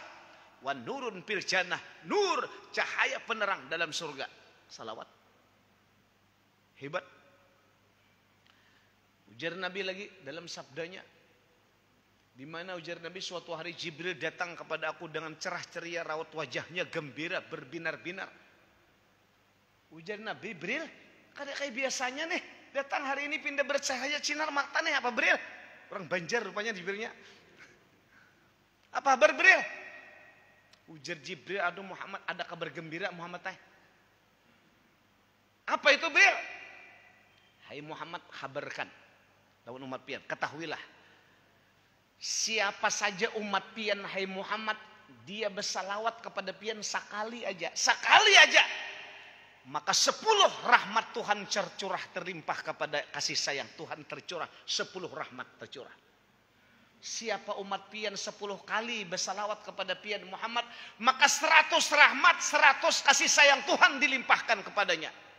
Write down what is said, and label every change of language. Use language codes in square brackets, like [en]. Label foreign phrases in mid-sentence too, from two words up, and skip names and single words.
[ar] Wa nurun fil jannah, [id] nur cahaya penerang dalam surga. [bjn] Salawat. Hebat. Ujar Nabi lagi dalam sabdanya, di mana ujar Nabi, suatu hari Jibril datang kepada aku dengan cerah ceria, raut wajahnya gembira berbinar-binar. Ujar Nabi, Jibril, kada kayak biasanya nih, datang hari ini pindah bercahaya sinar mata nih, apa Jibril? Orang Banjar rupanya Jibrilnya. Apa kabar Jibril? Ujar Jibril, aduh Muhammad, ada kabar gembira Muhammad teh. Apa itu Jibril? Hai Muhammad, kabarkan lawan umat pian, ketahuilah, siapa saja umat pian hai Muhammad dia bersalawat kepada pian sekali aja, maka 10 rahmat Tuhan tercurah terlimpah kepada kasih sayang Tuhan tercurah, 10 rahmat tercurah. Siapa umat pian 10 kali bersalawat kepada pian Muhammad, maka 100 rahmat, 100 kasih sayang Tuhan dilimpahkan kepadanya.